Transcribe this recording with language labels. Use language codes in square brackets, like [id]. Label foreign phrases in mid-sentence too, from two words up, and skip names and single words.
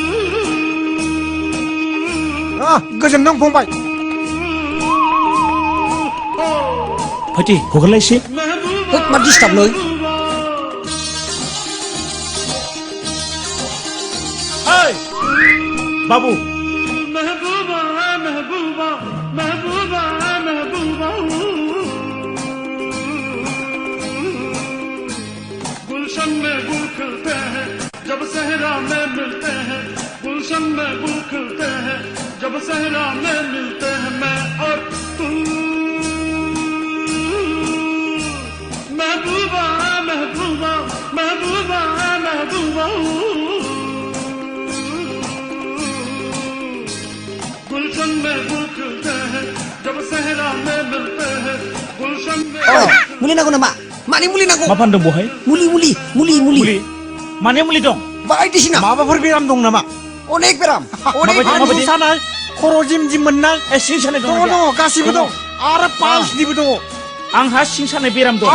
[brx] गोजोनदों फंबाय फाइथि हगारलायसै मा डिस्टार्बलै बाबु [hi] गुलशन में गुल खिलते हैं जब सहरा में मिलते हैं गुलशन में गुल खिलते हैं जब सहरा में मिलते हैं मैं और तू महबूबा महबूबा महबूबा महबूबा गुलशन में गुल खिलते हैं जब सहरा में मिलते हैं गुलशन में [brx] मुलि नांगौ नामा मानि मुलि नांगौ मा फानदों बहाय मुलि माने मुलि दं बायदिसिना माबाफोर बेराम दं नामा अनेक बेराम हान्थु सानाय खर' जिम मोननाय सिं सानाय दङ गासिबो दं आरो पाल्सनिबो दङ आंहा सिं सानाय बेराम दं